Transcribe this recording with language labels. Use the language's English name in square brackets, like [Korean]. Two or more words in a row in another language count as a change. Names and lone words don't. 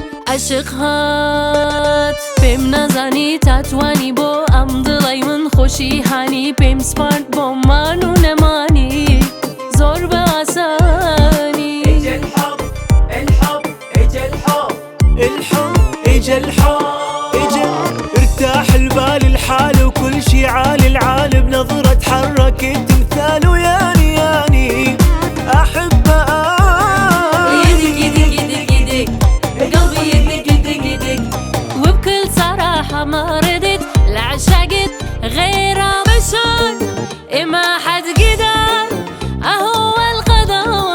[Central Kurdish] عاشق هات پێم نازانی تاتوانی بۆ ئەم دڵی من خۆشی هانی پێم سپارد بۆمان و نەمانی زۆر بە ئاسانی [Arabic] اجا الحب الحب اجا الحب الحب اجا الحب اجا ارتاح البال الحال وكل شي عالي العال بنظرة تحرك تمثال وياني ياني احب يدك يدك يدك يدك قلبي يدك يدك يدك وبكل صراحة ما ردت لعشقت غير بشر ما حد قدر اهو القدر